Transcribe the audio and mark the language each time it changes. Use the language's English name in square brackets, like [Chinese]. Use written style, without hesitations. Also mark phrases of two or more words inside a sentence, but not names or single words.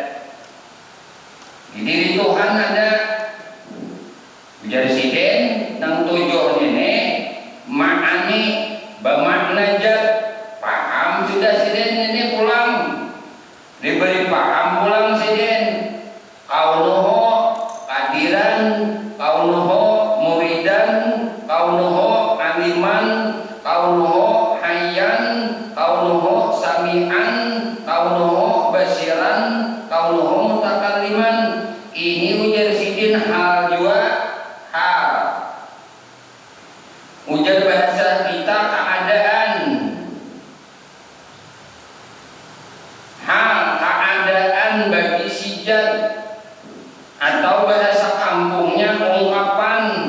[Banjar] Di diri Tuhan ada. Ujar sidin nang tujuh ini ma'ani bermakna zat. Paham sudah sidin ini pulang. Diberi paham pulang sidin. [Arabic] كونه قادرا، كونه مريدا، كونه عالما، كونه حيا، كونه سميعا، كونه بصيرا، كونه متكلما. [Banjar] Ini ujar sidin hal juga, hal. Ujar bahasa kita keadaan. Hal keadaan bagi si zat, atau bahasa kampungnya ungkapan.